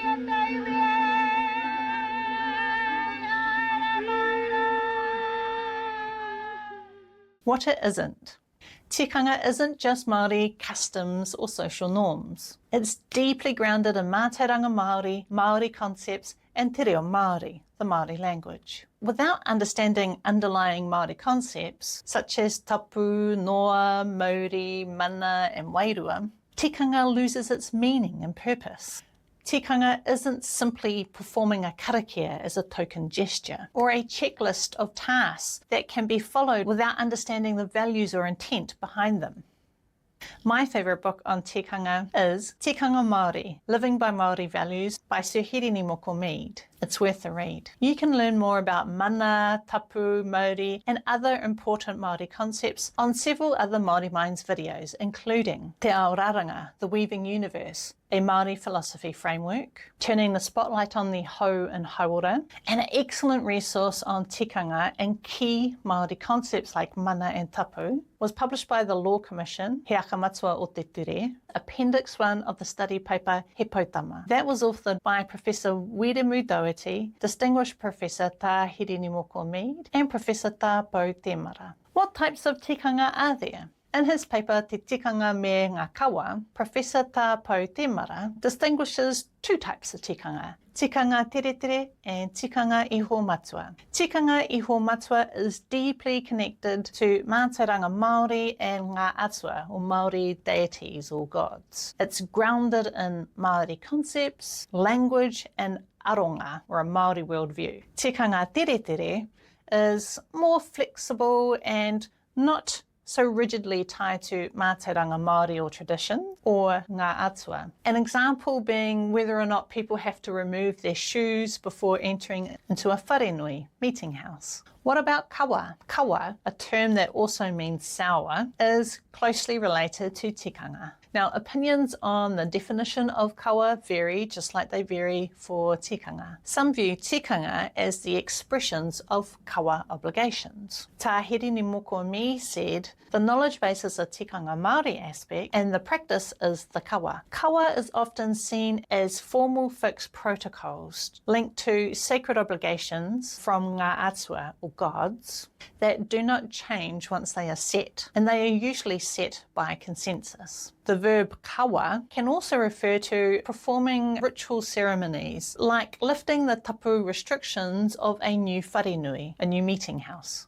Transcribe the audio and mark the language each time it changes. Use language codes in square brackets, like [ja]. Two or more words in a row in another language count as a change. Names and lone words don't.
[en] What it isn't. Tikanga isn't just Māori customs or social norms. It's deeply grounded in [mi] mātauranga Māori, [en] Māori concepts and [mi] te reo Māori, [en] the Māori language. Without understanding underlying Māori concepts, such as tapu, noa, mauri, mana and wairua, tikanga loses its meaning and purpose. Tikanga isn't simply performing a karakia as a token gesture, or a checklist of tasks that can be followed without understanding the values or intent behind them. My favourite book on tikanga is Tikanga Māori, Living by Māori Values by Tāhirini Moko. It's worth a read. You can learn more about mana, tapu, mauri and other important Māori concepts on several other Māori Minds videos, including Te Aoraranga, The Weaving Universe, a Māori philosophy framework, turning the spotlight on the hau and hauora, and an excellent resource on tikanga and key Māori concepts like mana and tapu, was published by the Law Commission, He Aka Matua o te Ture, Appendix 1 of the study paper He Pautama. That was authored by Professor Wiremu Doherty, Distinguished Professor Tāhirini Moko and Professor Tāpou Temara. What types of tikanga are there? In his paper Te Tikanga me ngā Kawa, Professor Tāpou Temara distinguishes two types of tikanga, [mi] tikanga teretere [en] and [mi] tikanga iho matua. Tikanga iho matua [en] is deeply connected to [mi] mātauranga Māori [en] and [mi] ngā atua, [en] or Māori deities or gods. It's grounded in Māori concepts, language and aronga, or a Māori worldview. [mi] Tikanga teretere [en] is more flexible and not so rigidly tied to [mi] mātauranga Māori [en] or tradition, or [mi] ngā atua. [en] An example being whether or not people have to remove their shoes before entering into a wharenui, meeting house. What about kawa? Kawa, a term that also means sour, is closely related to tikanga. Now, opinions on the definition of kawa vary, just like they vary for tikanga. Some view tikanga as the expressions of kawa obligations. Tāhirini Moko said, the knowledge base is a [mi] tikanga Māori [en] aspect and the practice is the kawa. Kawa is often seen as formal fixed protocols linked to sacred obligations from [mi] ngā atua, [en] or gods, that do not change once they are set, and they are usually set by consensus. The verb kawa can also refer to performing ritual ceremonies, like lifting the tapu restrictions of a new wharenui, a new meeting house.